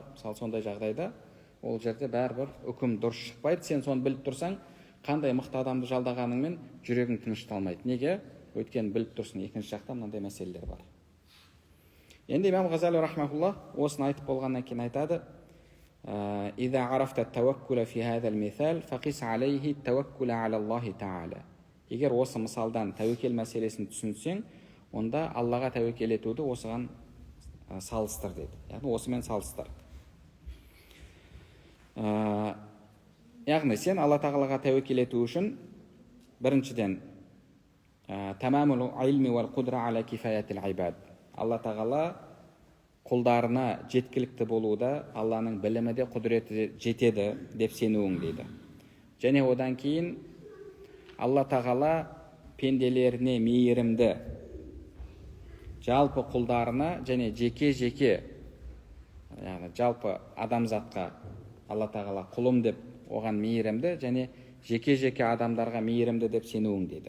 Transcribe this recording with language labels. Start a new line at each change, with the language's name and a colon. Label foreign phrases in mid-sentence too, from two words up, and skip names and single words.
Kazakh: Мысалы сондай жағдайда ол жерде бәрібір үкім дұрыс шықпайды. Сен соны біліп тұрсаң, қандай мықты адамды жалдағаныңмен жүрегің тынышталмайды. Неге? Өйткені біліп тұрсың, екінші жақта мынандай мәселелер бар. Енді имам Ғазали рахмаулла осыны айтып болғаннан кейін айтады:
Arabic: «إذا عرفت التوكل في هذا المثال، فقس عليه التوكل على الله تعالى».
Kazakh: Егер осы мысалдан тәуекел мәселесін түсінсең, онда Аллаға тәуекел етуді осыған салыстыр дейді. Яғни осымен салыстыр. Яғни сен Алла тағалаға тәуекел ету үшін біріншіден
Arabic: تمام العلم والقدرة على كفاية العباد.
Kazakh: Алла тағала құлдарына жеткілікті болуда Алланың білімі де құдіреті жетеді деп сенуің дейді. Және одан кейін Алла тағала пенделеріне мейірімді, жалпы құлдарына және жеке-жеке, яғни жалпы адамзатқа Алла тағала құлым деп оған мейірімді және жеке-жеке адамдарға мейірімді деп сенуің дейді.